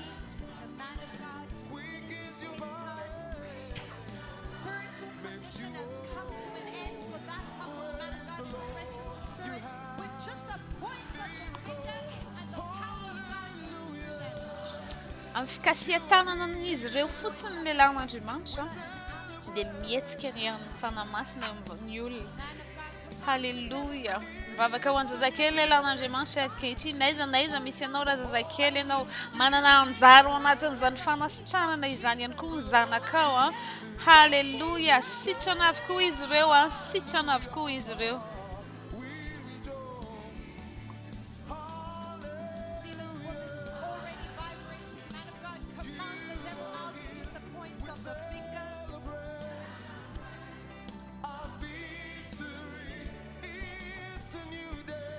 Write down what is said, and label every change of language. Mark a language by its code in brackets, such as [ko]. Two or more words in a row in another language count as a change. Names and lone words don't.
[en] The man of God quickens your body. Spiritual condition has come to an end for that couple. Man of God expresses the spirit with just a point of the finger and the power of God moves to them. [mg] Amin'ny fikasihan-tanana amin'izy ireo fotsiny ny lehilahin'Andriamanitra dia mihetsika ny amin'ny fanamasina ny olona. Halleluja. Mivavaka ho an-jazakely lehilahin'Andriamanitra ankehitriny. N'aiza mety ianao raha zazakely ianao manana anjara ao anatin'izany fanasitranana izany ihany koa ny zanakao. Halleluja. Sitrana avokoa izy ireo. Sitrana avokoa izy ireo. [en] See this woman already vibrating. Man of God, command the devil out with just a point of the finger. Our victory, it's a new day.